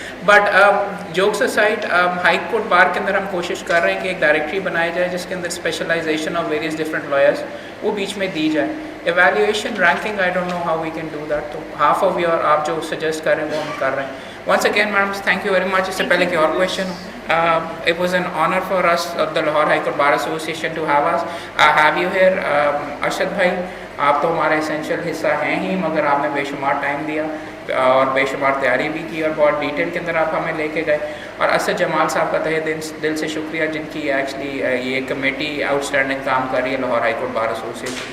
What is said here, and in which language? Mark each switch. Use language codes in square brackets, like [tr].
[en] but jokes aside [ur] high court bar کے اندر ہم کوشش کر رہے ہیں کہ ایک ڈائریکٹری بنائی جائے جس کے اندر [en] specialization of various different lawyers [ur] وہ بیچ میں دی جائے. [en] evaluation ranking I don't know how we can do that, تو half of your [ur] آپ جو سجیسٹ کر رہے ہیں [en] وہ ہم کر رہے ہیں. Once again madam thank you very much. [ur] اس سے پہلے کہ اور question ہو, [en] it was an honor for us the Lahore High Court Bar Association to have us. I have you here. [ur] Arshad بھائی آپ تو ہمارا اسینشیل حصہ ہیں ہی, مگر آپ نے بے شمار ٹائم دیا اور بے شمار تیاری بھی کی اور بہت ڈیٹیل کے اندر آپ ہمیں لے کے گئے. اور اسد جمال صاحب کا تہہ دل سے شکریہ جن کی ایکچولی یہ کمیٹی آؤٹ اسٹینڈنگ کام کر رہی ہے Lahore high court bar association.